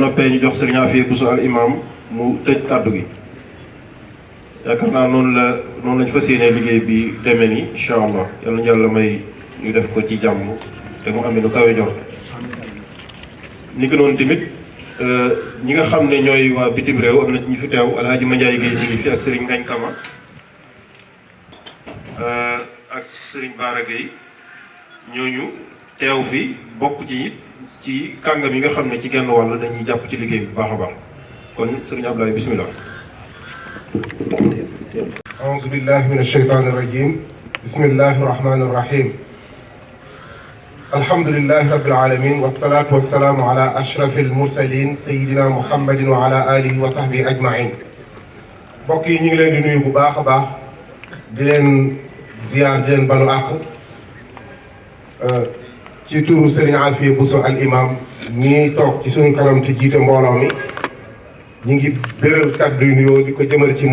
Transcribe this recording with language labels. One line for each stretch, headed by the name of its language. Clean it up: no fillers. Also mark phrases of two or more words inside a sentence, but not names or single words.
Wolof: noppee ñu jox Serigne Afia Bousso al imam mu tëj kàddu gi yaakaar naa noonu lañ fas yéenee liggéey bi demee ni
Arabic: إن شاء الله
Wolof: yal na yàlla may ñu def ko ci jàmm te mu amee nu kawe jot ni ko noonu tamit ñi nga xam ne ñooy waa bitim réew am na ñu fi teew Alhaji Mandiaye Guèye ñu ngi fi ak Serigne Ngagne Kama ak Serigne Bara Guèye ñooñu teew fi bokk ci kàngam yi nga xam ne ci genn wàll dañuy jàpp ci liggéey bu baax a baax kon sëriñ Abdoulaye bismillah.
Arabic: أعوذ بالله من الشيطان الرجيم بسم الله الرحمن الرحيم الحمد لله رب العالمين والصلاة والسلام على أشرف المرسلين سيدنا محمد وعلى آله وصحبه أجمعين
Wolof: mbokk yi ñu ngi leen di nuyu bu baax a baax di leen ziyaar di leen balu àq ci turu Serigne Afia Bousso al imam ñii toog ci suñu kanam te jiite mbooloo mi ñu ngi béral kàddu yu nuyoo di ko jëmale ci